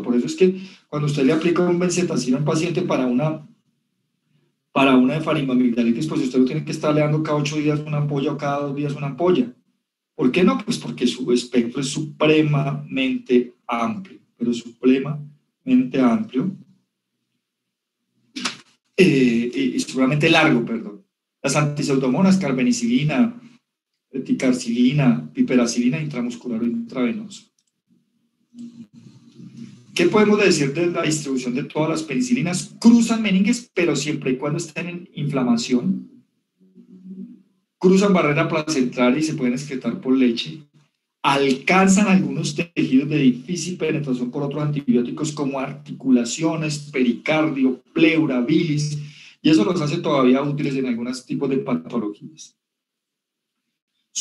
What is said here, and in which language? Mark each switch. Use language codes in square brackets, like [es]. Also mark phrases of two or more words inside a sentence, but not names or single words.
[es] Por eso es que cuando usted le aplica un benzetacil a un paciente para una de faringoamigdalitis, pues usted lo tiene que estar dando cada 8 días una ampolla o cada 2 días una ampolla. ¿Por qué no? Pues porque su espectro es supremamente amplio, pero supremamente amplio y supremamente largo, perdón. Las antiseudomonas, carbenicilina, ticarcilina, piperacilina, intramuscular o intravenoso. ¿Qué podemos decir de la distribución de todas las penicilinas? Cruzan meninges, pero siempre y cuando estén en inflamación. Cruzan barrera placentaria y se pueden excretar por leche. Alcanzan algunos tejidos de difícil penetración por otros antibióticos como articulaciones, pericardio, pleura, bilis, y eso los hace todavía útiles en algunos tipos de patologías.